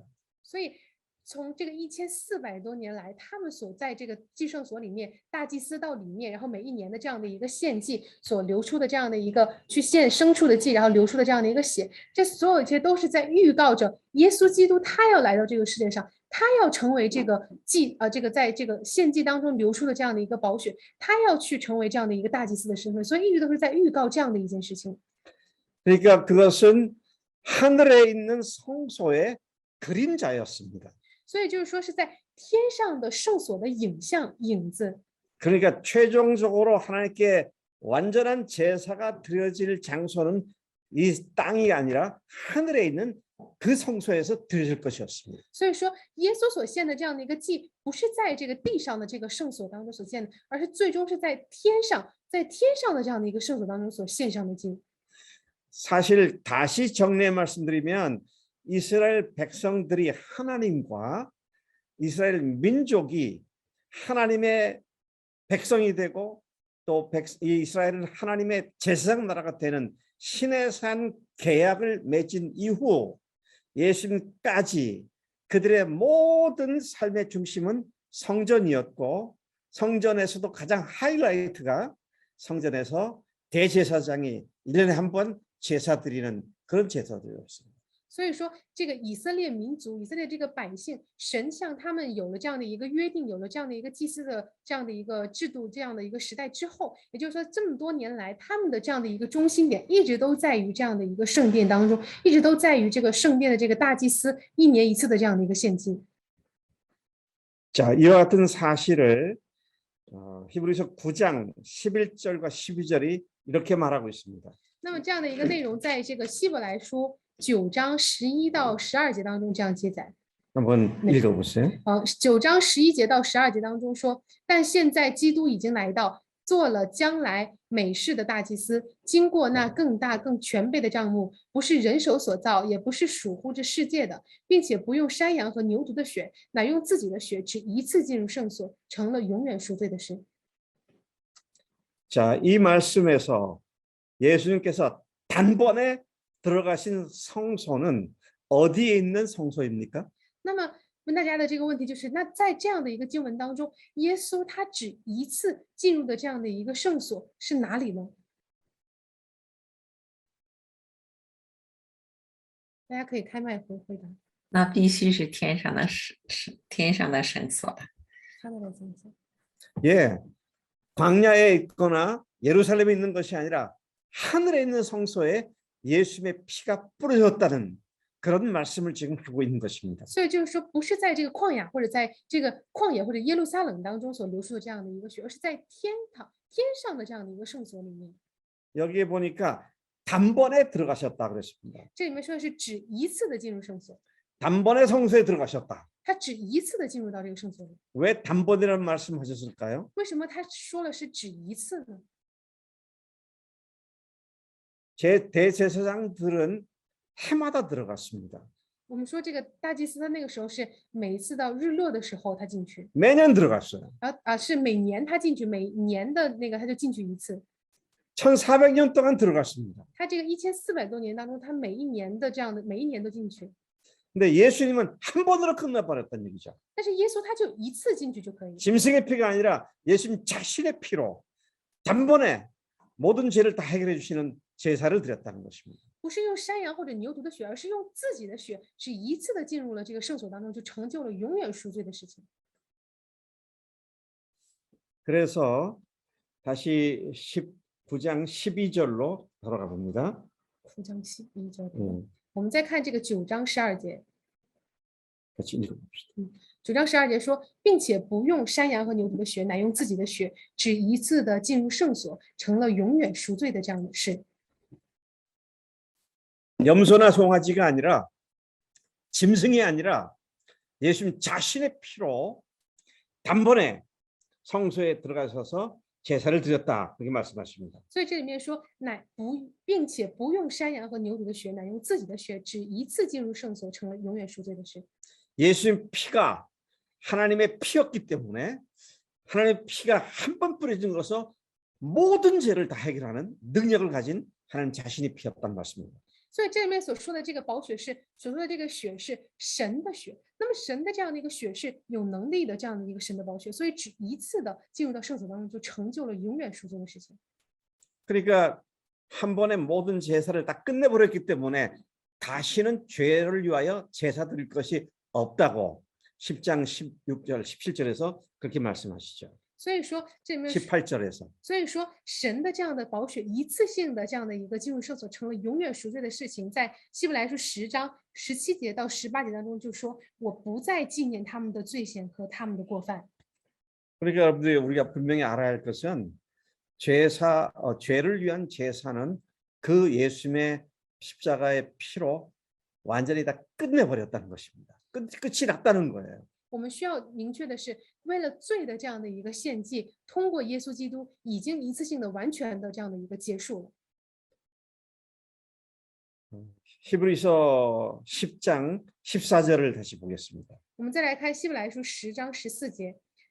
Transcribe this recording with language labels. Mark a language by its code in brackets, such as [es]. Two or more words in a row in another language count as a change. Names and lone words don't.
[zh] 所以从这个1400多年来，他们所在这个祭圣所里面，大祭司到里面，然后每1年的这样的一个献祭所流出的这样的一个去献牲畜的祭，然后流出的这样的一个血，这所有一切都是在预告着耶稣基督他要来到这个世界上，他要成为这个在这个献祭当中流出的这样的一个宝血，他要去成为这样的一个大祭司的身份，所以一直都是在预告这样的一件事情。 [ko] 그러니까 그것은 하늘에 있는 성소의 그림자였습니다. [zh] 所以就是说是在天上的圣所的影子。 [ko] 그러니까 최종적으로 하나님께 완전한 제사가 드려질 장소는 이 땅이 아니라 하늘에 있는 그 성소에서 드려질 것이었습니다. [zh] 所以说，耶稣所献的这样的一个祭，不是在这个地上的这个圣所当中所献的，而是最终是在天上的这样的一个圣所当中所献上的祭。 [ko] 사실 다시 정리해 말씀드리면 이스라엘 백성들이 하나님과 이스라엘 민족이 하나님의 백성이 되고 또 이스라엘은 하나님의 제사장 나라가 되는 신의 산 계약을 맺은 이후 예수님까지 그들의 모든 삶의 중심은 성전이었고 성전에서도 가장 하이라이트가 성전에서 대제사장이 1년에 한 번 제사 드리는 그런 제사들이었습니다. [zh] 所以说，这个以色列民族、以色列这个百姓，神向他们有了这样的一个约定，有了这样的一个祭司的这样的一个制度、这样的一个时代之后，也就是说，这么多年来，他们的这样的一个中心点一直都在于这样的一个圣殿当中，一直都在于这个圣殿的这个大祭司1年1次的这样的一个献祭。 [ko] 자, 이와 같은 사실을 히브리서 9장 11절과 12절이 이렇게 말하고 있습니다. [zh] 那么这样的一个内容，在这个希伯来书9章11到12节当中这样记载。 [ko] 한번 읽어보세요. [zh] 9 章11节到12节当中说，但现在基督已经来到，做了将来美事的大祭司，经过那更大更全备的帐幕，不是人手所造，也不是属乎这世界的，并且不用山羊和牛犊的血，乃用自己的血，只一次进入圣所，成了永远赎罪的事。 [ko] 자, 이 말씀에서 예수님께서 단번에 들어가신 성소는 어디에 있는 성소입니까? [zh] 那么问大家的这个问题就是，那在这样的一个经文当中，耶稣他只一次进入的这样的一个圣所是哪里呢？大家可以开麦回答。那必须是天上的圣所了。他们来讲讲。 [ko] 예, 광야에 있거나 예루살렘에 있는 것이 아니라 하늘에 있는 성소에 예수님의 피가 뿌려졌다는 그런 말씀을 지금 하고 있는 것입니다. [zh] 所以就是说，不是在这个旷野或者在这个旷野或者耶路撒冷当中所流出的这样的一个血，而是在天上的这样的一个圣所里面。 [ko] 여기에 보니까 단번에 들어가셨다 그랬습니다. [zh] 这里面说的是只一次的进入圣所， [ko] 단번에 성소에 들어가셨다. [zh] 他只一次的进入到这个圣所里。 [ko] 왜 단번이라는 말씀하셨을까요? [zh] 为什么他说了是只一次呢？ [ko] 제 대제사장들은 해마다 들어갔습니다. [zh] 我们说这个大祭司他那个时候是每一次到日落的时候他进去， [ko] 매년 들어갔어요. [zh] 然后是每年他进去，每年的那个他就进去一次。 [ko] 1400년 동안 들어갔습니다. [zh] 他这个1400多年当中，他每一年的这样的每一年都进去， [ko] 근데 예수님은 한 번으로 끝나버렸다는 얘기죠. [zh] 但是耶稣他就一次进去就可以。 [ko] 짐승의 피가 아니라 예수님 자신의 피로 단번에 모든 죄를 다 해결해 주시는 제사를 드렸다는 것입니다. [zh] 不是用山羊或者牛犊的血，而是用自己的血，只一次的进入了这个圣所当中，就成就了永远赎罪的事情。 [ko] 그래서 다시 19장 12절로 돌아가 봅니다. [zh] 9 章11节，我们再看这个9章12节。 [ko] 같이 읽어봅시다. [zh] 9 章12节说，并且不用山羊和牛犊的血，乃用自己的血，只一次的进入圣所，成了永远赎罪的这样的事。 [ko] 염소나 송아지가 아니라 짐승이 아니라 예수님 자신의 피로 단번에 성소에 들어가셔서 제사를 드렸다 그렇게 말씀하십니다. [zh] 所以这里面说，并且不用山羊和牛犊的血，乃用自己的血，只一次进入圣所，成了永远赎罪的事。 [ko] 예수님 피가 하나님의 피였기 때문에 하나님의 피가 한 번 뿌려진 것으로 모든 죄를 다 해결하는 능력을 가진 하나님 자신의 피였단 말씀입니다. [zh] 所以这里面所说的这个宝血所说的这个血是神的血，那么神的这样的一个血是有能力的这样的一个神的宝血，所以只一次的进入到圣所当中，就成就了永远赎罪的事情。 [ko] 그러니까 한 번에 모든 제사를 다 끝내버렸기 때문에 다시는 죄를 위하여 제사 드릴 것이 없다고 10장 16절 17절에서 그렇게 말씀하시죠. [zh] 所以说这里面 [ko] 18절에서 [zh] 所以说神的这样的宝血一次性的这样的一个进入圣所，成了永远赎罪的事情，在希伯来书10章17节到18节当中就说，我不再纪念他们的罪愆和他们的过犯。 [ko] 그러니까 여러분들이 우리가 분명히 알아야 할 것은 죄를 위한 제사는 그 예수님의 십자가의 피로 완전히 다 끝내버렸다는 것입니다. 끝이 났다는 거예요. [zh] 我们需要明确的是，为了罪的这样的一个献祭，通过耶稣基督已经一次性的、完全的这样的一个结束了。 [ko] 히브리서 10장 14절을 다시 보겠습니다.